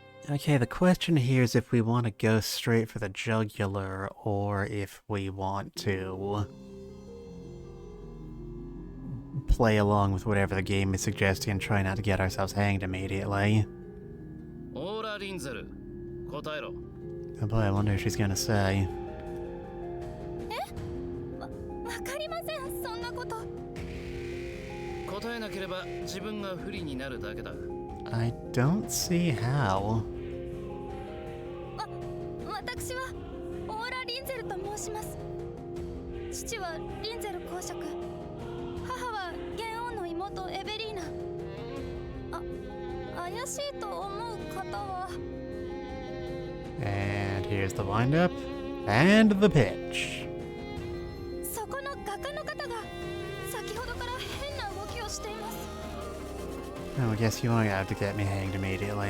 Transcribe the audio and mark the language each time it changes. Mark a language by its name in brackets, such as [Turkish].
[English] Okay, the question here is if we want to go straight for the jugular or if we want to play along with whatever the game is suggesting and try not to get ourselves hanged immediately. [Japanese] オーラ・リンゼル、答えろ。 [English] Oh boy, I wonder what she's gonna say. [Japanese] わかりません、そんなこと。答えなければ自分が不利になるだけだ。 [English] I don't see how. [Japanese] 私はオーラ・リンゼルと申します。父はリンゼル公爵、母は元王の妹エベリーナ。怪しいと思う方は。 [English] And here's the wind-up and the pitch. [Japanese] そこの画家の方が先ほどから変な動きをしています。 [English] Oh, I guess you won't have to get me hanged immediately.